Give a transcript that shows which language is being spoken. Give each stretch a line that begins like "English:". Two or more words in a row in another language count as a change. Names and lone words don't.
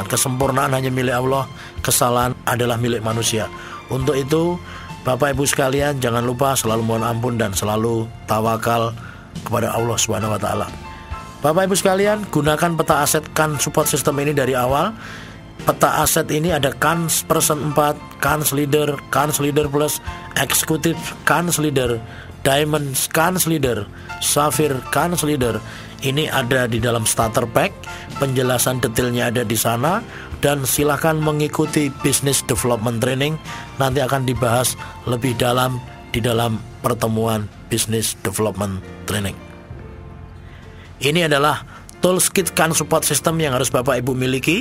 Indonesian: Kesempurnaan hanya milik Allah, kesalahan adalah milik manusia. Untuk itu Bapak Ibu sekalian, jangan lupa selalu mohon ampun dan selalu tawakal kepada Allah
Arabic: سبحانه وتعالى.
Indonesian: Bapak Ibu sekalian, gunakan peta aset Kan Support System ini dari awal. Peta aset ini ada Kans Person 4, Kans Leader, Kans Leader Plus, Executive Kans Leader, Diamond Kans Leader, Sapphire Kans Leader. Ini ada di dalam
English: starter pack.
Indonesian: Penjelasan detailnya ada di sana. Dan silakan mengikuti Business Development Training. Nanti akan dibahas lebih dalam di dalam pertemuan Business Development Training. Ini adalah
English: tools kit
Indonesian: Kan Support System yang harus Bapak Ibu miliki.